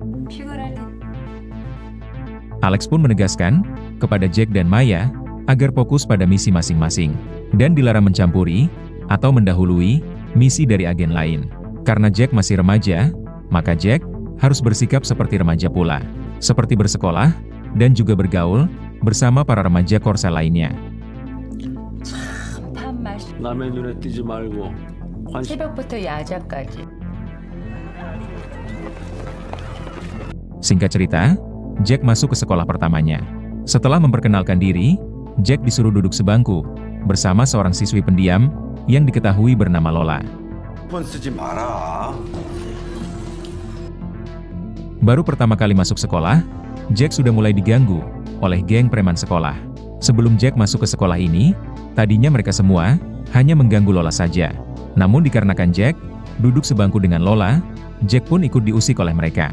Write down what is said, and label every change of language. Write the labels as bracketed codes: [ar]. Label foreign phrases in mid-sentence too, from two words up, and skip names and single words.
[id] Alex pun menegaskan kepada Jack dan Maya agar fokus pada misi masing-masing dan dilarang mencampuri atau mendahului misi dari agen lain. Karena Jack masih remaja, maka Jack harus bersikap seperti remaja pula, seperti bersekolah dan juga bergaul bersama para remaja Korsel lainnya. [ko] 남의 눈에 띄지 말고 새벽부터 야자까지. [id] Singkat cerita, Jack masuk ke sekolah pertamanya. Setelah memperkenalkan diri, Jack disuruh duduk sebangku bersama seorang siswi pendiam yang diketahui bernama Lola. [ko] 쓰지 마라. [id] Baru pertama kali masuk sekolah, Jack sudah mulai diganggu oleh geng preman sekolah. Sebelum Jack masuk ke sekolah ini, tadinya mereka semua hanya mengganggu Lola saja. Namun dikarenakan Jack duduk sebangku dengan Lola, Jack pun ikut diusik oleh mereka.